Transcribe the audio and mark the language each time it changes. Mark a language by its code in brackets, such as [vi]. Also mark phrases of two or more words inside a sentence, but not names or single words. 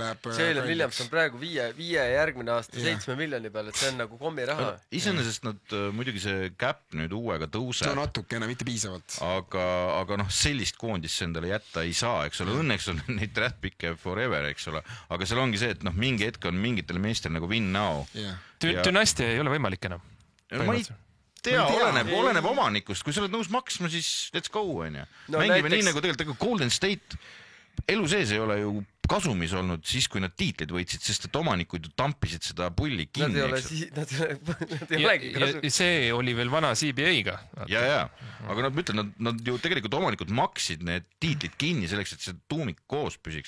[et] Jalen Williams on praegu 5 järgmine aasta 7 miljoni peal, et see on nagu kommiraha. Iseenesest nad muidugi see cap nüüd uuega tõuseb. See on natukene, mitte piisavalt. Aga sellist koondist endale jätta ei saa, eks ole. Õnneks on neid draftpikke forever, eks ole. Aga seal ongi see, et mingi hetk on mingitel meestel nagu [en] win now. [et] Dünastia ei ole võimalik enam. Ma ei tea, oleneb omanikust. Kui sa oled nõus maksma, siis [en] let's go, [et] on ju. Mängime nii nagu tegelikult Golden State elu sees ei ole ju kasumis olnud siis, kui nad tiitlid võitsid, sest et omanikud ju tampisid seda pulli kinni. Nad ei olegi kasumis. See oli veel vana CBA-ga. Ja. Aga nad ütlen, nad ju tegelikult omanikud maksid need tiitlid kinni selleks, et see tuumik koos püsiks.